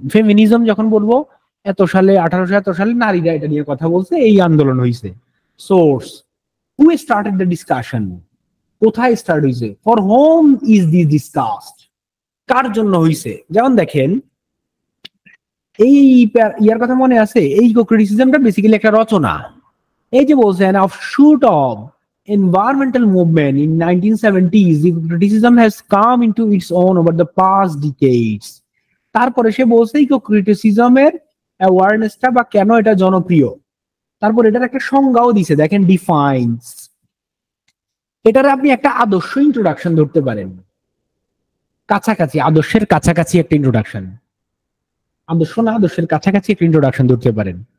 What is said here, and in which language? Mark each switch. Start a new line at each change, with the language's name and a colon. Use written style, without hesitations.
Bangla: Feminism যখন বলবো, এত সালে 1800 এত সালে নারীরা এটা নিয়ে কথা বলছে, এই আন্দোলন হয়েছে।
English: source, who started the discussion,
Bangla: কোথায় স্টার্ট হয়েছে,
English: for whom is this discussed,
Bangla: কার জন্য হয়েছে। যেমন দেখেন এই ইয়ার কথা মনে আছে, এই ইকো ক্রিটিসিজমটা বেসিক্যালি একটা রচনা। এই যে বলছেন
English: Offshoot of environmental movement in 1970s, the criticism has come into its own over the past decades.
Bangla: তারপরে সে বলছে ইকো ক্রিটিসিজমের অ্যাওয়ারনেসটা বা কেন এটা জনপ্রিয়, তারপর এটার একটা সংজ্ঞাও দিছে, দেখেন ডিফাইন্স। এটার আপনি একটা আদর্শ ইন্ট্রোডাকশন ধরতে পারেন, কাছাকাছি, আদর্শের কাছাকাছি একটা ইন্ট্রোডাকশন, আদর্শ না আদর্শের কাছাকাছি একটা ইন্ট্রোডাকশন ধরতে পারেন।